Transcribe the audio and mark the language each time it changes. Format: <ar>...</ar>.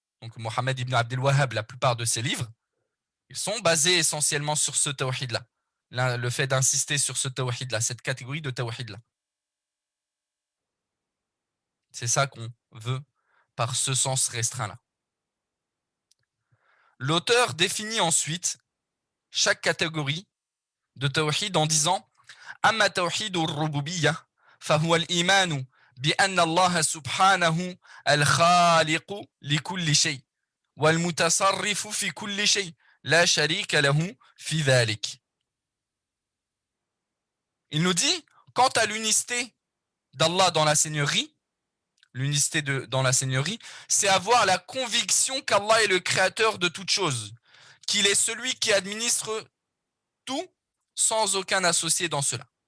<fr>Donc Mohammed ibn Abdel Wahhab, la plupart de ses livres, ils sont basés essentiellement sur ce tawhid-là. Le fait d'insister sur ce tawhid-là, cette catégorie de tawhid-là. C'est ça qu'on veut par ce sens restreint-là. L'auteur définit ensuite chaque catégorie de tawhid en disant</fr> <ar>Amma tawhid al-rububiyyah, fahuwa al-imanu بأن الله سبحانه الخالق لكل شيء والمتصرف في كل شيء لا شريك له في ذلك.</ar> <fr>Il nous dit, quant à l'unicité d'Allah dans la seigneurie, dans la seigneurie, c'est avoir la conviction qu'Allah est le créateur de toutes choses, qu'il est celui qui administre tout sans aucun associé dans cela.</fr>